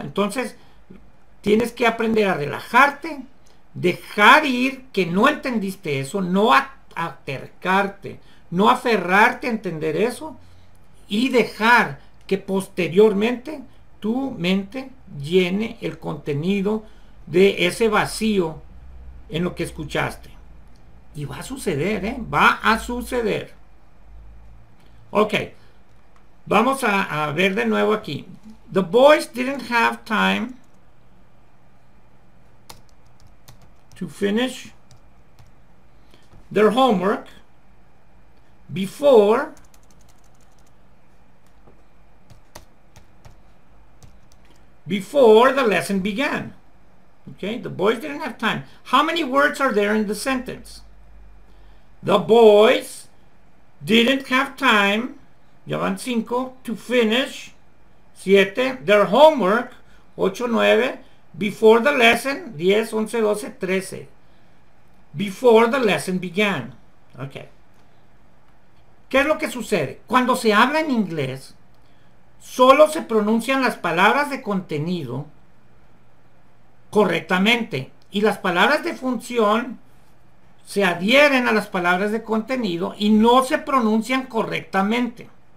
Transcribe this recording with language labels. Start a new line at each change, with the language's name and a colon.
Spanish: Entonces, tienes que aprender a relajarte, dejar ir que no entendiste eso, no acercarte, no aferrarte a entender eso y dejar que posteriormente tu mente llene el contenido de ese vacío en lo que escuchaste. Y va a suceder, ¿eh? Va a suceder. Ok. Vamos a ver de nuevo aquí.
English: The boys didn't have time to finish their homework before the lesson began. Okay, the boys didn't have time. How many words are there in the sentence? The boys didn't have time,
Spanish: ya van 5,
English: to finish, 7, their homework, 8, 9, before the lesson, 10, 11, 12, 13. Before the lesson began.
Spanish: Ok. ¿Qué es lo que sucede? Cuando se habla en inglés, solo se pronuncian las palabras de contenido correctamente. Y las palabras de función se adhieren a las palabras de contenido y no se pronuncian correctamente.